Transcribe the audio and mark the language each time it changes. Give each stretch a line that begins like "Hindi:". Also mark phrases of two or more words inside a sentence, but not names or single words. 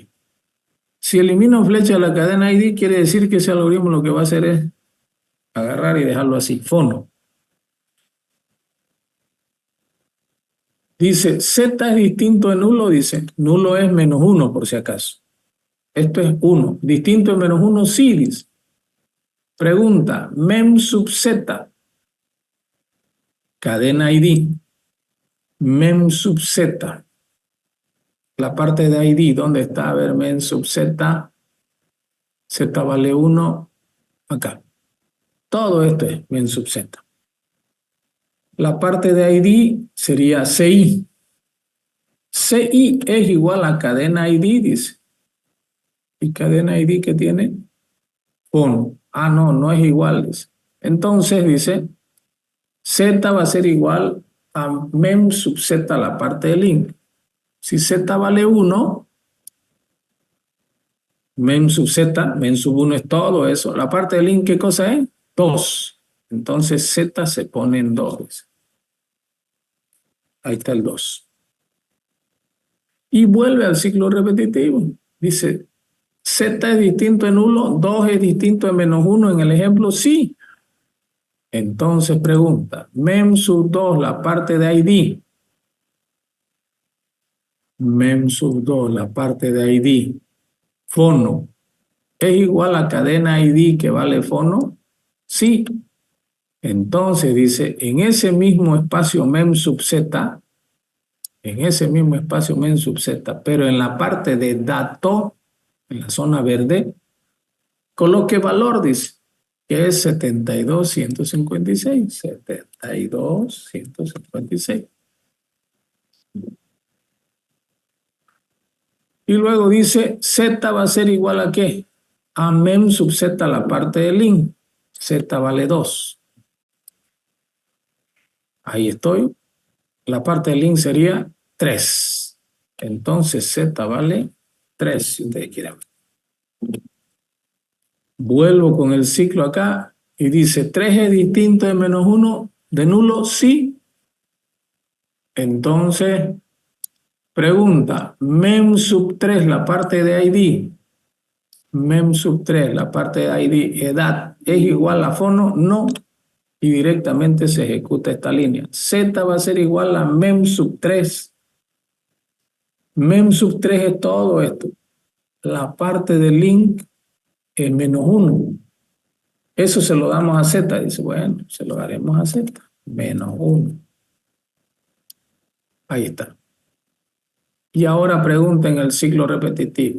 Spanish: Si elimino flecha de la cadena ID, quiere decir que ese algoritmo lo que va a hacer es agarrar y dejarlo así, fono. Dice, Z es distinto de nulo, dice, nulo es menos 1 por si acaso. Esto es 1. Distinto de menos 1, sí, dice. Pregunta, mem sub Z, cadena ID, mem sub Z, la parte de ID, ¿dónde está? A ver, mem sub Z, Z vale 1, acá. Todo esto es mem sub Z. La parte de ID sería CI. CI es igual a cadena ID, dice. ¿Y cadena ID qué tiene? Con. Ah, no, no es igual, dice. Entonces, dice, Z va a ser igual a mem sub Z, la parte de link. Si Z vale 1, mem sub Z, mem sub 1 es todo eso. La parte de link, ¿qué cosa es? 2. Entonces Z se pone en 2. Dice. Ahí está el 2. Y vuelve al ciclo repetitivo. Dice, Z es distinto de nulo, 2 es distinto de menos 1 en el ejemplo, sí. Entonces pregunta, mem sub 2, la parte de ID. Mem sub 2, la parte de ID. Fono. ¿Es igual a cadena ID que vale fono? Sí. Entonces dice, en ese mismo espacio mem sub Z, en ese mismo espacio mem sub Z, pero en la parte de dato, en la zona verde, coloque valor, dice, que es 72.156. 72.156. Y luego dice, Z va a ser igual a ¿qué? A mem sub Z, la parte de link. Z vale 2. Ahí estoy. La parte de link sería 3. Entonces Z vale 3, si ustedes quieren. Vuelvo con el ciclo acá y dice, 3 es distinto de menos 1 de nulo, sí. Entonces, pregunta, mem sub 3, la parte de ID, mem sub 3, la parte de ID, edad, ¿es igual a fono? No. Y directamente se ejecuta esta línea. Z va a ser igual a mem sub 3. Mem sub 3 es todo esto. La parte del link es menos 1. Eso se lo damos a Z. Dice, bueno, se lo daremos a Z. Menos 1. Ahí está. Y ahora pregunta en el ciclo repetitivo.